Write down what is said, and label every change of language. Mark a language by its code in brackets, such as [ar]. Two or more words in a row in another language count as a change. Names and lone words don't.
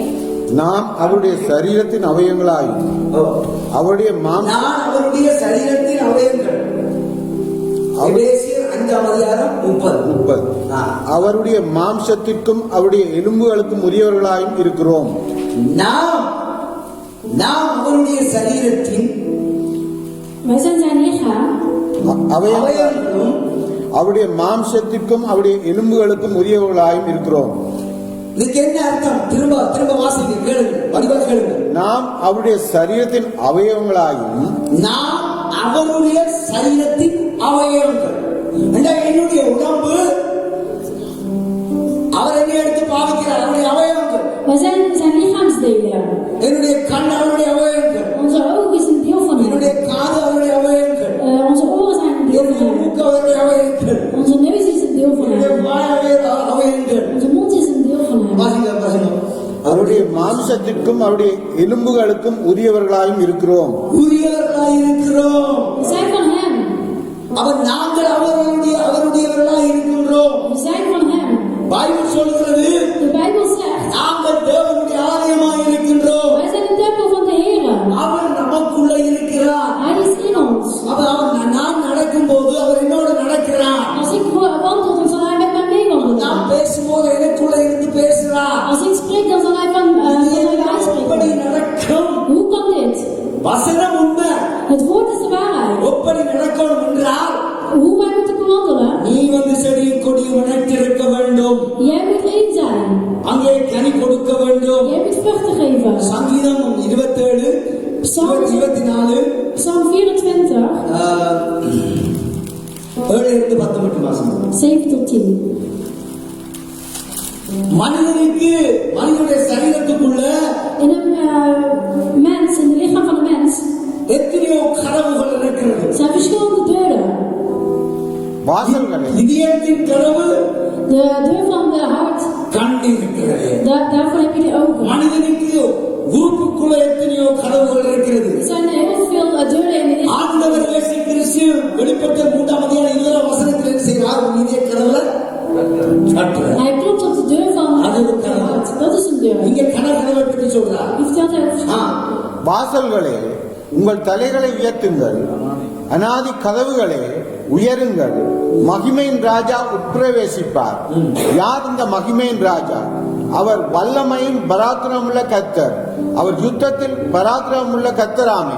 [ta] நாம் அவருடைய சரீரத்தின் அவயங்களாயும் அவருடைய மாம்ச நான் அவருடைய சரீரத்தின் அவயங்கள். எபேசியர் 5:30. அவருடைய மாம்சத்திற்கும் அவருடைய எலும்புகளுக்கும் உரியவர்களாயும் இருக்கிறோம். நாம் அவருடைய சரீரத்தின் [nl] Wij zijn zijn lichaam. [ta] அவயங்களும் அவருடைய மாம்சத்திற்கும் அவருடைய எலும்புகளுக்கும் உரியவர்களாயும் இருக்கிறோம். இதுக்கு என்ன அர்த்தம்? திரும்ப வாசிங்க, கேளுங்க, வடிவா கேளுங்க. நாம் அவருடைய சரீரத்தின் அவயவங்களாயும் நாம் அவருடைய சரீரத்தின் அவயவங்கள். என்னுடைய உடம்பு அவர் என்ன எடுத்து பாவிக்கிறார், அவருடைய அவயவங்கள். [nl] Wij zijn zijn lichaamsdelen. [ta] என்னுடைய கண் அவருடைய அவயவங்கள், [nl] Onze oog is een deel van [ta] என்னுடைய [nl] hem. [ta] காது அவருடைய அவயவங்கள், [nl] Onze oren zijn een deel van [ta] என்னுடைய [nl] hem. [ta] மூக்கு அவருடைய அவயவங்கள், [nl] Onze neus is een deel van [ta] என்னுடைய [nl] hem. [ta] வாய் அவயவங்கள். [nl] Onze mond is een deel van hem. [ta] வாசிங்க. அவருடைய மாம்சத்திற்கும் அவருடைய எலும்புகளுக்கும் உரியவர்களாயும் இருக்கிறோம். உரியவர்களாய் இருக்கிறோம். [nl] We zijn van hem. [ta] நாங்கள் அவருடையவர்களாய் இருக்கின்றோம். [nl] We zijn van hem. [ta] பைபிள் சொல்கிறது, [nl] De Bijbel zegt, [ta] நாங்கள் தேவனுடைய ஆலயமாய் இருக்கின்றோம். [nl] wij zijn de tempel van de Heer. [ta] அவர் நமக்குள்ள இருக்கிறார். [nl] Hij is in ons. [ta] நான் நடக்கும்போது அவர் என்னோடு நடக்கிறார். [nl] Als ik wandel, dan zal hij met mij meewandelen. [ta] நான் பேசும்போது எனக்குள்ள இருந்து பேசுறார். [nl] Als ik spreek, dan zal hij van mij [ta] எப்படி [nl] spreken. [ta] நடக்கும்? [nl] Hoe kan dit? [ta] வசனம் உண்மை. [nl] Het woord is de waarheid. [ta] எப்படி நடக்கணும் என்றால், [nl] Hoe wij moeten bewandelen. [ta] நீ செடியும் கொடியும் இணைத்திருக்க வேண்டும். [nl] Jij moet één zijn. [ta] அங்கே கனி கொடுக்க வேண்டும். [nl] Jij moet vruchten geven. [ta] சங்கீதம் 27 [nl] Psalm 27. 24 Psalm 24, [ta] 7-10 மட்டும் வாசிங்க. [nl] 7 tot 10. [ta] மனிதனுடைய சரீரத்துக்குள்ள [nl] In een mens, in het lichaam van een mens, [ta] எத்தனையோ கதவுகள் இருக்கிறது. [nl] zijn verschillende deuren. [ta] வாசல்களே இதயத்தின் கதவு [nl] De deur van de hart, [ta] கண்டு இருக்கிறது. [nl] daarvan heb je de ogen. [ta] மனிதனுக்கு உறுப்புக்குள்ள எத்தனையோ கதவுகள் இருக்கிறது. [nl] Er zijn heel veel deuren in het lichaam. [ta] ஆண்டவர் இயேசு கிறிஸ்து வெளிப்பட்ட 3ஆம் அதிகாரம் 7ஆம் வசனத்தில் என்ன செய்கிறார்? உன் இதய கதவுல தட்டுறார். [nl] Hij klopt op de deur van het hart. Dat is een deur. [ta] இங்க கதவை பற்றி சொல்றார். [nl] Wie vertelt hij over? [ta] வாசல்களே உங்கள் தலைகளை உயர்த்துங்கள், அநாதி கதவுகளே உயருங்கள், மகிமையின் ராஜா உட்பிரவேசிப்பார். யார் இந்த மகிமையின் ராஜா? அவர் வல்லமையின் பராக்கிரமுள்ள கர்த்தர், அவர் யுத்தத்தில் பராக்கிரமுள்ள கர்த்தராமே.